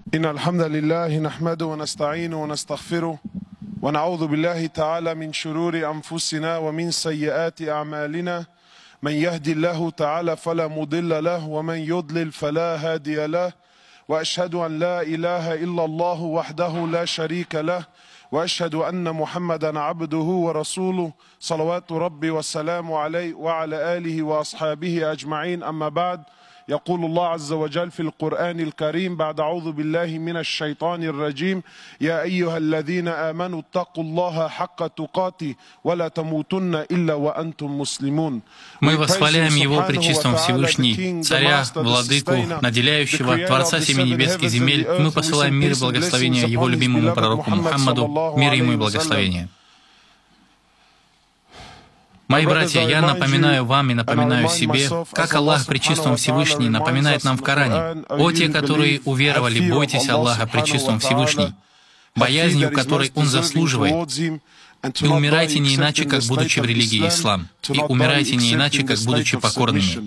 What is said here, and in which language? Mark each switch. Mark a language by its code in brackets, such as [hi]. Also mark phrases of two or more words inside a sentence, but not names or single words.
[ar] إن الحمد لله نحمده ونستعينه ونستغفره ونعوذ بالله تعالى من شرور أنفسنا ومن سيئات أعمالنا من يهدي الله تعالى فلا مضل له ومن يضلل فلا هادي له وأشهد أن لا إله إلا الله وحده لا شريك له وأشهد أن محمدا عبده ورسوله صلوات ربي والسلام عليه وعلى آله وأصحابه أجمعين. أما بعد، يقول الله عز وجل في القرآن الكريم بعد أعوذ بالله من الشيطان الرجيم: يا أيها الذين آمنوا اتقوا الله حق تقاته ولا تموتن إلا وأنتم مسلمون. [ru] Мы восхваляем Его Пречистого Всевышний, Царя, Владыку, Наделяющего, Творца семи небесских земель, и мы посылаем мир и благословение Его любимому пророку Мухаммаду, мир Ему и благословение. Мои братья, я напоминаю вам и напоминаю себе, как Аллах Пречистый Всевышний напоминает нам в Коране: «О те, которые уверовали, бойтесь Аллаха Пречистого Всевышний, боязнью которой Он заслуживает, и умирайте не иначе, как будучи в религии Ислам, и умирайте не иначе, как будучи покорными».